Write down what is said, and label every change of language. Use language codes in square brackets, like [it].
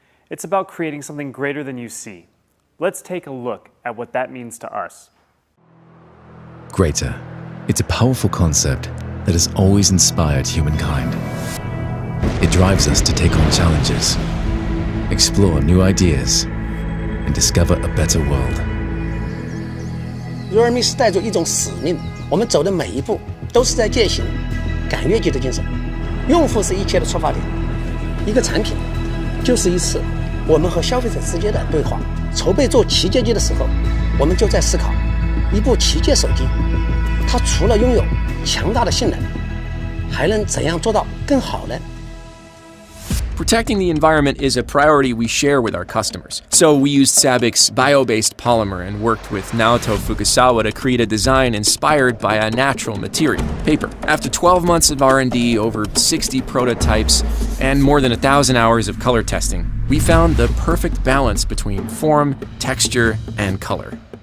[en] It's about creating something greater than you see. Let's take a look at what that means to us. Greater. It's a powerful concept that has always inspired humankind. It drives us to take on challenges, explore new ideas, and discover a better world. [zh] realme 是带着一种使命，我们走的每一步都是在践行赶越级的精神。用户是一切的出发点，一个产品就是一次我们和消费者之间的对话。筹备做旗舰机的时候，我们就在思考，一部旗舰手机，它除了拥有强大的性能，还能怎样做到更好呢？ [en] Protecting the environment is a priority we share with our customers. So we used SABIC's bio-based polymer and worked with Nato Fukasawa to create a design inspired by a natural material, paper. After 12 months of R&D, over 60 prototypes, and more than 1,000 hours of color testing, we found the perfect balance between form, texture, and color.